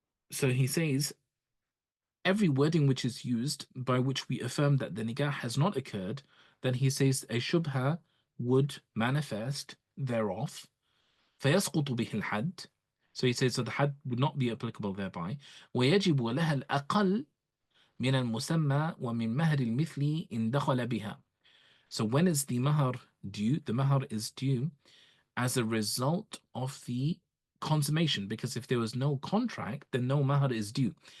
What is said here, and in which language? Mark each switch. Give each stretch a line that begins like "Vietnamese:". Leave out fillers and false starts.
English: So he says, every wording which is used by which we affirm that the nikah has not occurred, then he says a shubha would manifest thereof.
Arabic: فيسقط به الحد.
English: So he says that the had would not be applicable thereby.
Arabic: ويجب لها الأقل من المسمى ومن مهر المثل إن دخل بها.
English: So when is the mahar due? The mahar is due as a result of the consummation, because if there was no contract, then no mahar is due.